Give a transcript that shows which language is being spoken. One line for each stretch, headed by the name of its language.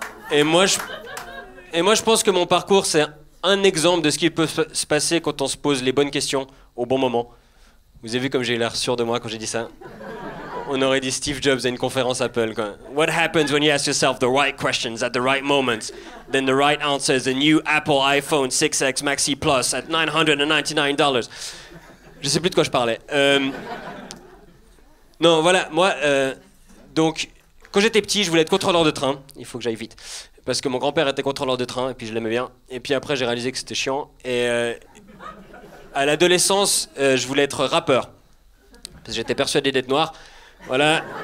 French: Et moi je pense que mon parcours c'est un exemple de ce qui peut se passer quand on se pose les bonnes questions au bon moment. Vous avez vu comme j'ai l'air sûr de moi quand j'ai dit ça? On aurait dit Steve Jobs à une conférence Apple, quoi.
English: What happens when you ask yourself the right questions at the right moments? Then the right answer is the new Apple iPhone 6X Maxi Plus at $999.
French: Je sais plus de quoi je parlais. Non, voilà, moi, donc, quand j'étais petit, je voulais être contrôleur de train. Il faut que j'aille vite. Parce que mon grand-père était contrôleur de train, et puis je l'aimais bien. Et puis après, j'ai réalisé que c'était chiant. À l'adolescence, je voulais être rappeur. Parce que j'étais persuadé d'être noir. Voilà.